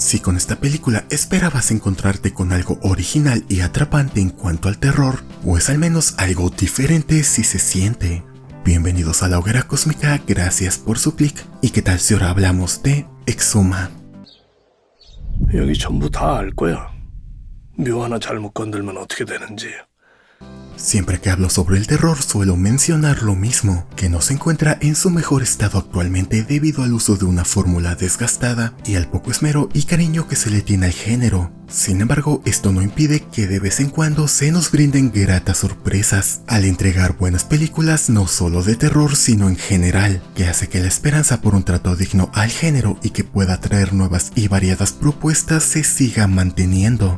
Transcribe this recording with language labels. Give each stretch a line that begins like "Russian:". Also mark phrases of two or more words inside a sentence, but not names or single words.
Spanish: Si con esta película esperabas encontrarte con algo original y atrapante en cuanto al terror, pues al menos algo diferente si se siente. Bienvenidos a la Hoguera Cósmica, gracias por su clic. ¿Y qué tal si ahora hablamos de Exhuma?
Korean: 여기 전부 다 알 거야. 묘 하나 잘못 건들면 어떻게 되는지.
Spanish: Siempre que hablo sobre el terror suelo mencionar lo mismo, que no se encuentra en su mejor estado actualmente debido al uso de una fórmula desgastada y al poco esmero y cariño que se le tiene al género. Sin embargo, esto no impide que de vez en cuando se nos brinden gratas sorpresas al entregar buenas películas no solo de terror sino en general, que hace que la esperanza por un trato digno al género y que pueda traer nuevas y variadas propuestas se siga manteniendo.